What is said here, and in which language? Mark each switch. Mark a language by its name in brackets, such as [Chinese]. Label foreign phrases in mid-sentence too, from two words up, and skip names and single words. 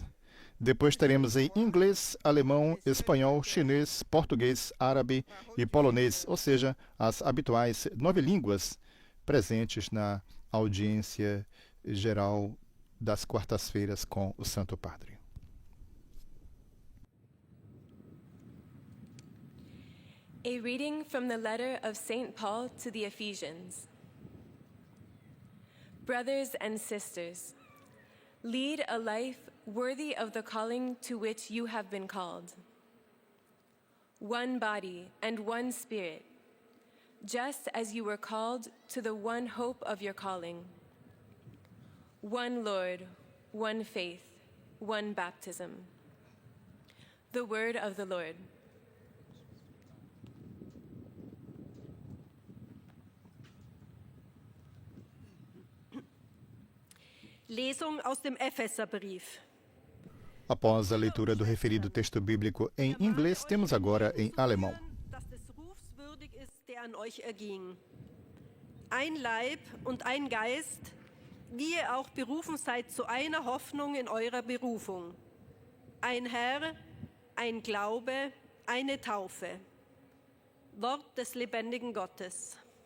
[Portuguese] Depois teremos em inglês, alemão, espanhol, chinês, português, árabe e polonês, ou seja, as habituais 9 línguas presentes na audiência geral das quartas-feiras com o Santo Padre. [English] A reading from the letter of St. Paul to the Ephesians. Brothers and sisters, lead a life worthy of the calling to which you have been called. One body and one spirit, just as you were called to the one hope of your calling. One Lord, one faith, one baptism. The word of the Lord. [German] Lesung aus dem Epheserbrief. [Portuguese] Após a leitura do referido texto bíblico em inglês, temos agora em alemão. [German] Dass des Rufs würdig ist, der an euch erging. Ein Leib und ein Geist, wie ihr auch berufen seid zu einer Hoffnung in eurer Berufung. Ein Herr, ein Glaube, eine Taufe. Wort des lebendigen Gottes.